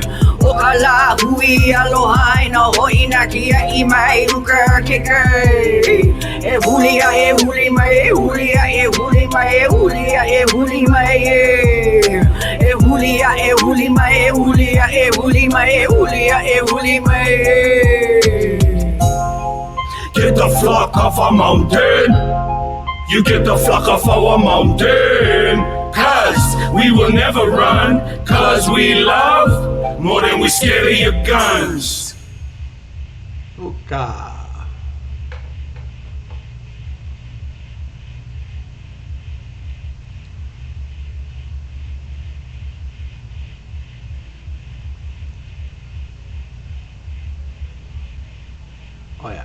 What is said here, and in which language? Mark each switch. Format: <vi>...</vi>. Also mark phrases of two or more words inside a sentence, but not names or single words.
<haw>Okala hui aloha ina hoina kia imai uka keke. E huli mai e hulia e huli mai e hulia e huli mai e hulia e huli mai e hulia e huli mai e hulia e huli mai.</haw> <en>Get the flock off our mountain. You get the flock off our mountain. Cause we will never run. Cause we love more than we scared of your guns. Uka. Oh yeah.</en>